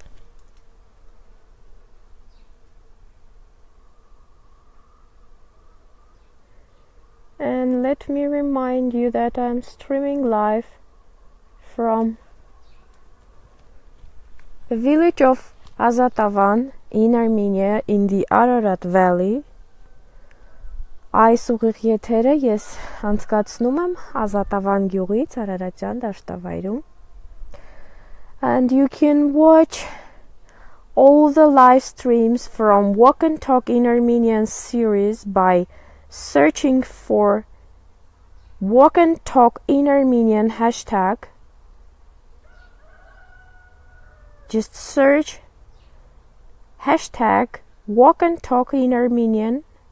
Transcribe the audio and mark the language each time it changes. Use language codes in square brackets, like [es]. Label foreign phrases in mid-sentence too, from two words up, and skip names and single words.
[en] And let me remind you that I'm streaming live from the village of Azatavan in Armenia in the Ararat Valley. [hy] Այս ուղիղ եթերը ես անցկացնում եմ Ազատավան գյուղից Արարատյան դաշտավայրում. [en] And you can watch all the live streams from Walk and Talk in Armenian series by searching for Walk and Talk in Armenian hashtag. Just search hashtag Walk and Talk in Armenian.